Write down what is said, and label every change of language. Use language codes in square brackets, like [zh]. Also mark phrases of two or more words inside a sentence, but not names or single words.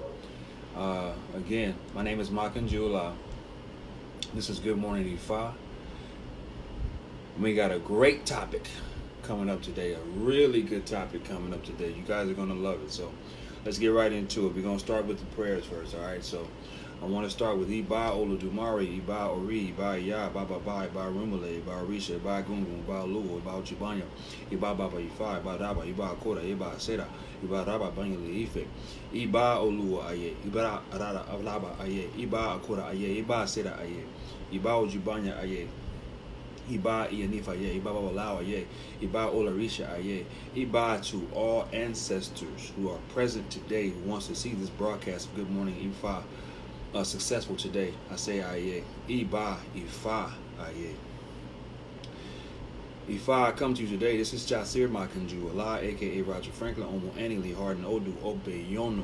[en] Again, my name is Makanjuola. This is Good Morning Ifa. We got a great topic coming up today, a really good topic coming up today. You guys are going to love it. So let's get right into it. We're going to start with the prayers first, all right? So I want to start with [yo] Iba Olodumare, Iba Ori, Iba Ya, Baba Ba, Iba Rumale, Iba Risha, Iba Gungun, Iba Lu, Iba Chibanya, Iba Baba Ifa, Iba Daba, Iba Kora, Iba Seda, Iba Raba Banyali Ife, Iba Olu Aye, Iba Rada Avlaba Aye, Iba Akora Aye, Iba Seda Aye, Iba Ojibanya Aye, Iba Ianifa Aye, Iba Baba Lao Aye, Iba Olarisha Aye, Iba [en] to all ancestors who are present today who wants to see this broadcast of Good Morning Ifa successful today. I say [yo] Aye. Iba Ifa Aye. [en] Ifa, I come to you today. This is Jasir Makanjuola, aka Roger Franklin, Omo Annie Harden Odu Obeyonu.